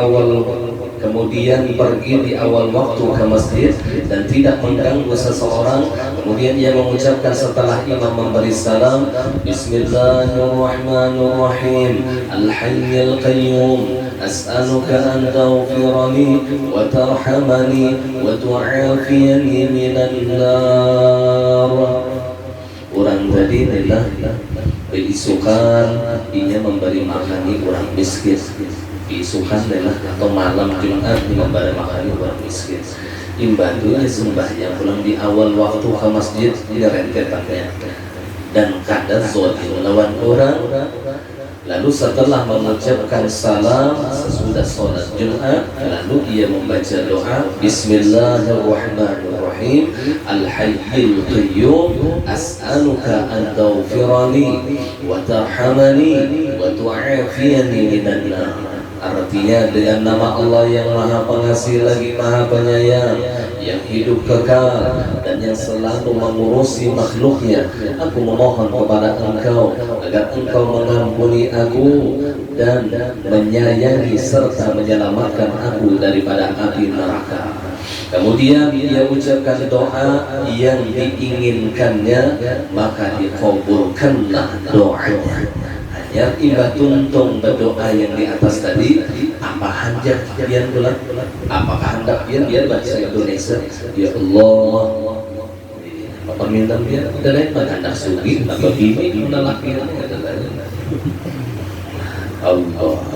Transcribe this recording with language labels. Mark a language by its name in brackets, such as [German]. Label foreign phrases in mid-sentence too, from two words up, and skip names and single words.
[Indonesian] di awal waktu ke masjid dan tidak mengganggu seseorang, kemudian ia mengucapkan setelah imam memberi salam, [Arabic] بسم الله الرحمن الرحيم، الحي القيوم، أسألك أن تغفر لي وترحمني وتعافيني من النار. [Banjar] Orang tadi adalah beisukan ia memberi makani orang miskin. Beisukan adalah atau malam Jumat memberi makani orang miskin. Imbantunya sembahyang pulang di awal waktu ke masjid rentetannya dan kada zolim lawan orang. [Indonesian] Lalu setelah mengucapkan salam sesudah sholat Jumat, lalu ia membaca doa [Arabic] بسم الله الرحمن الرحيم، الحي القيوم، أسألك أن تغفر لي وترحمني وتعافيني من النار. [Indonesian] Artinya dengan nama Allah yang Maha Pengasih lagi Maha Penyayang, yang hidup kekal dan yang selalu mengurusi makhluknya, aku memohon kepada Engkau agar Engkau mengampuni aku dan menyayangi serta menyelamatkan aku daripada api neraka. Kemudian ia ucapkan doa yang diinginkannya, maka dikabulkanlah doanya. Ya, [Banjar] imbah tuntung berdoa yang di atas tadi, apa hajat pian bulan, apakah hendak biar bahasa Indonesia, ya Allah, apa permintaan biar, dan lain maka hendak sugi, apa bini menalaki, Allah.